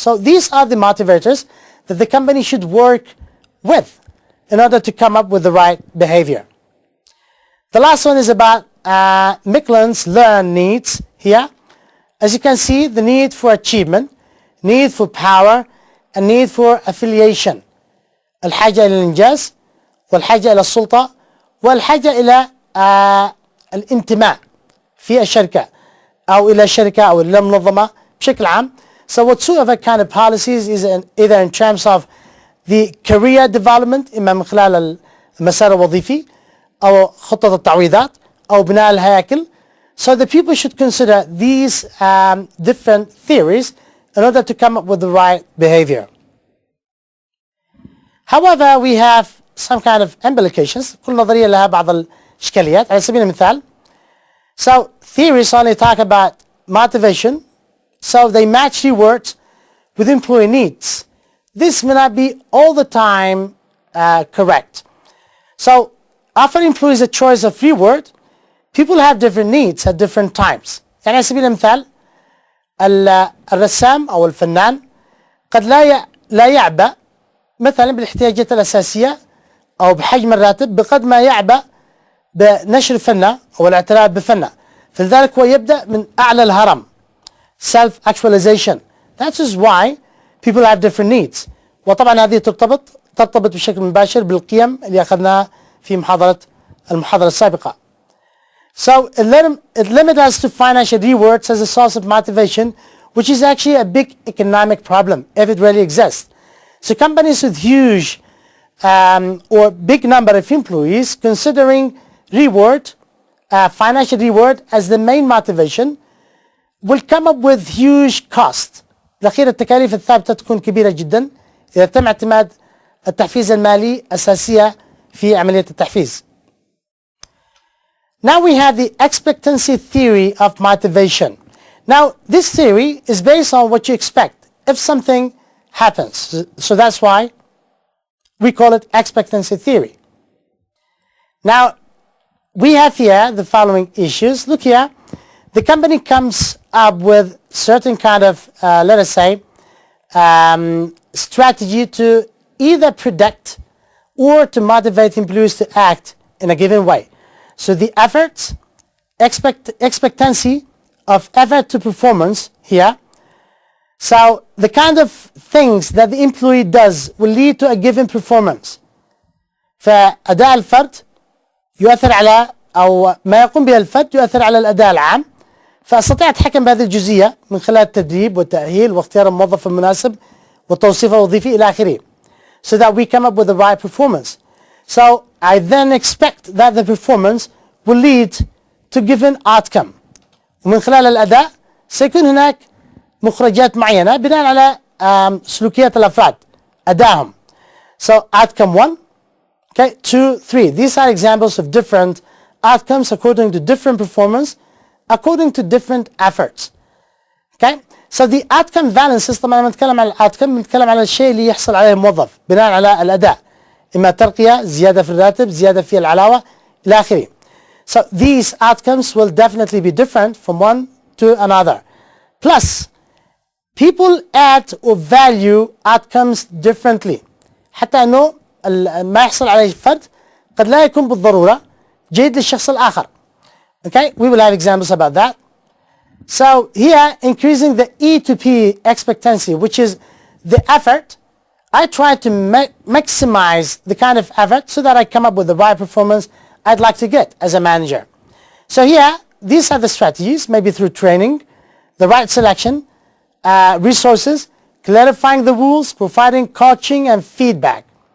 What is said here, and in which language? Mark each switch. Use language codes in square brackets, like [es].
[en] So these are the motivators that the company should work with in order to come up with the right behavior. The last one is about Miklan's learn needs here. As you can see, the need for achievement, need for power, and need for affiliation. [ar] الحاجة إلى الإنجاز والحاجة إلى السلطة والحاجة إلى الانتماء في الشركة أو إلى الشركة أو إلى المنظمة بشكل عام. [en] So whatsoever kind of policies is either in terms of the career development [ar] إما من خلال المسار الوظيفي أو خطة التعويضات أو بناء الهياكل. [en] So the people should consider these different theories in order to come up with the right behavior. However, we have some kind of implications. [ar] كل نظرية لها بعض الإشكاليات. على سبيل المثال, [en] so theories only talk about motivation, so they match rewards with employee needs. This may not be all the time correct. So offer employees a choice of reward. People have different needs at different times. [ar] يعني على سبيل المثال الرسام أو الفنان قد لا يعبأ مثلا بالاحتياجات الأساسية أو بحجم الراتب بقد ما يعبأ بنشر فنه أو الاعتراف بفنه. فلذلك هو يبدأ من أعلى الهرم, self-actualization. [en] That is why people have different needs. [ar] وطبعا هذه ترتبط بشكل مباشر بالقيم اللي أخذناها في المحاضرة السابقة. [en] So it limits us to financial rewards as a source of motivation, which is actually a big economic problem if it really exists. So companies with huge or big number of employees considering financial reward as the main motivation will come up with huge cost. [ar] الأخير التكاليف الثابتة تكون كبيرة جدا إذا تم اعتماد التحفيز المالي أساسية في عملية التحفيز. [en] Now we have the expectancy theory of motivation. Now this theory is based on what you expect if something happens. So that's why we call it expectancy theory. Now we have here the following issues. Look here, the company comes up with certain kind of, let us say, strategy to either predict or to motivate employees to act in a given way. So the efforts, expectancy of effort to performance here. So the kind of things that the employee does will lead to a given performance. [ar] فأداء الفرد يؤثر على أو ما يقوم به الفرد يؤثر على الأداء العام. فأستطيع أتحكم بهذه الجزئية من خلال التدريب والتأهيل واختيار الموظف المناسب والتوصيف الوظيفي إلى آخره, [en] so that we come up with the right performance. So I then expect that the performance will lead to given outcome. [ar] ومن خلال الأداء سيكون هناك مخرجات معينة بناء على سلوكيات الأفراد أدائهم. [en] So outcome 1, okay, 2, 3. These are examples of different outcomes according to different performance, according to different efforts. Okay, so the outcome balances. [ar] طبعا لما نتكلم عن الاوتكم نتكلم على الشيء اللي يحصل عليه الموظف بناء على الأداء, إما ترقية, زيادة في الراتب, زيادة في العلاوة إلى آخره. [en] So these outcomes will definitely be different from one to another. Plus, people add or value outcomes differently. [ar] حتى أنه ما يحصل عليه فرد قد لا يكون بالضرورة جيد للشخص الآخر. [en] Okay, we will have examples about that. So here, increasing the E to P expectancy, which is the effort, I try to maximize the kind of effort so that I come up with the right performance I'd like to get as a manager. So here, these are the strategies, maybe through training, the right selection, resources, clarifying the rules, providing coaching and feedback.